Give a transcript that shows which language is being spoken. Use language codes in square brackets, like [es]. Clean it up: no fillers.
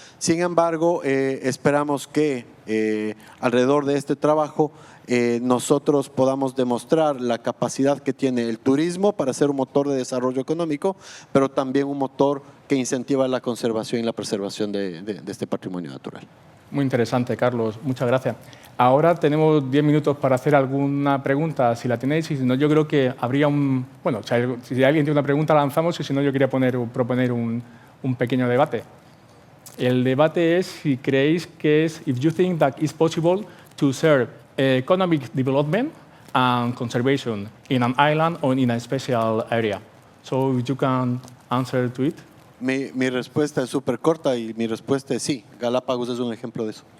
[es] Sin embargo, esperamos que alrededor de este trabajo nosotros podamos demostrar la capacidad que tiene el turismo para ser un motor de desarrollo económico, pero también un motor que incentiva la conservación y la preservación de este patrimonio natural. Muy interesante, Carlos. Muchas gracias. Ahora tenemos 10 minutos para hacer alguna pregunta, si la tenéis, y si no, yo creo que habría un… Bueno, si alguien tiene una pregunta, la lanzamos, y si no, yo quería proponer un pequeño debate. El debate es si creéis que es, [en] if you think that it's possible to serve economic development and conservation in an island or in a special area. So if you can answer to it. [es] Mi respuesta es súper corta, y mi respuesta es sí. Galápagos es un ejemplo de eso.